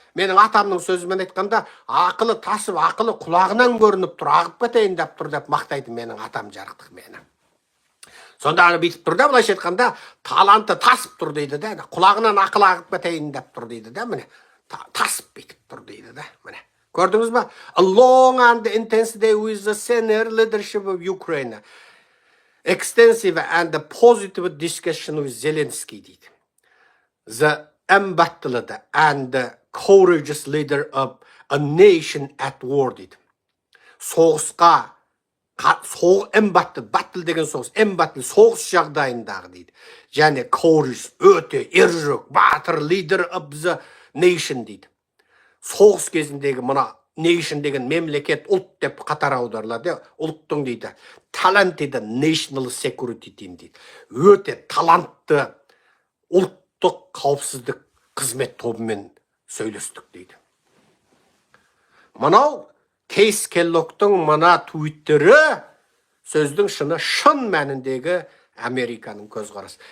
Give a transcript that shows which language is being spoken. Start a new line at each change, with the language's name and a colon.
Kazakh: Менің атамның сөзімен айтқанда, ақылы тасып, ақылы құлағынан көрініп тұр, ағып кетейін деп тұр деп мақтайды менің атам жарықтық мені. Сонда бүйтіп тұр да, былайша айтқанда, таланты тасып тұр дейді да, құлағынан ақылы ағып кетейін деп тұр дейді да, міне. Тасып бүйтіп тұр дейді да, міне. Көрдіңіз ба?
English: A long and intense day with the senior leadership of Ukraine. Extensive and positive discussion with Zelensky
Kazakh: дейді.
English: The embattled and courageous leader of a nation at war
Kazakh: дейді. Соғысқа, battle деген соғыс, embattled соғыс жағдайындағы дейді. Және courageous, өте ержүрек, батыр
English: leader of the nation
Kazakh: дейді. Соғыс кезіндегі мына nation деген мемлекет, ұлт деп қатар аударылады. Ұлттың дейді.
English: Talented national security team
Kazakh: дейді. Өте талантты ұлт қауіпсіздік қызмет тобымен сөйлестік дейді. Мынау Кейс Келлогтың мына твиттері сөздің шын мәніндегі Американың көзқарасы.